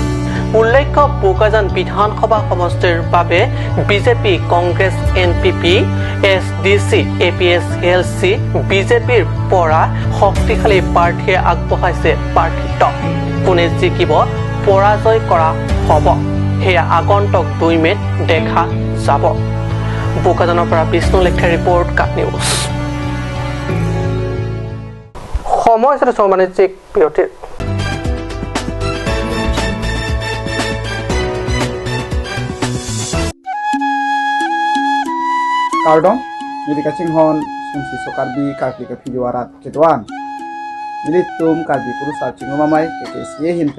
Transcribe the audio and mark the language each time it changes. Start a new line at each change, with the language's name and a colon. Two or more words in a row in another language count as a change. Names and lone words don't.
Assamese: উল্লেখ্য, বোকাজান বিধানসভা সমষ্টিৰ বাবে বিজেপি, কংগ্ৰেছ, NPP, SDC, APSLC, বিজেপিৰ পৰা শক্তিশালী প্ৰাৰ্থীয়ে আগবঢ়াইছে প্ৰাৰ্থিত্ব। কোনে জিকিব, পৰাজয় কৰা হ'ব, সেয়া আগন্তুক 2 মে'ত দেখা যাব। বোকাজানৰ পৰা বিষ্ণু লেখাৰ ৰিপৰ্ট, কাপ নিউজ। সময় হৈছে বাণিজ্যিক বিৰতিৰ।
Karbi: Kardong, jadi kacing hon, sungsi sokarbi karbi ke video arat keduan. Jadi tum karbi kuru sarcing mamai ke sie hinte.